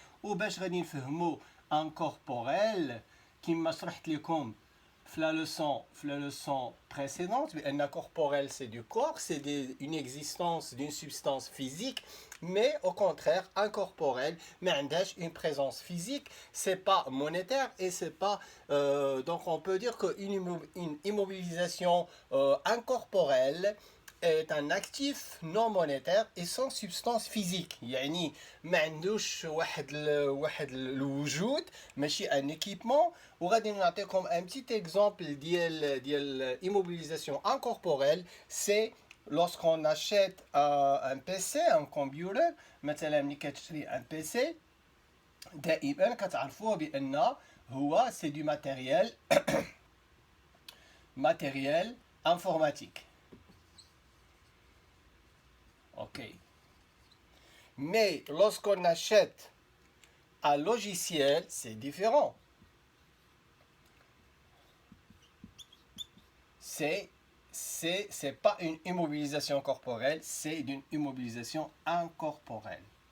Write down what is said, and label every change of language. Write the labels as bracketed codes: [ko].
[ar] وباش غادي نفهموا [fr] incorporel [ar] كما شرحت لكم في [fr] la leçon précédente, un corporel c'est du corps, c'est une existence d'une substance physique, mais au contraire, incorporel, mais une présence physique, c'est pas monétaire et c'est pas. Donc on peut dire qu'une immobilisation incorporelle est un actif non monétaire et sans substance physique. [ar] يعني ما عندوش واحد الوجود ماشي [fr] un équipement. [ar] وغادي نعطيكم [fr] un petit exemple [ar] ديال immobilisation incorporelle. [fr] C'est lorsqu'on achète un PC, un computer. [ar] مثلا ملي كتشري un PC دائما كتعرفوه بان هو [fr] c'est du matériel informatique. Ok. Mais lorsqu'on achète un logiciel, c'est différent. C'est pas une immobilisation corporelle, c'est une immobilisation incorporelle.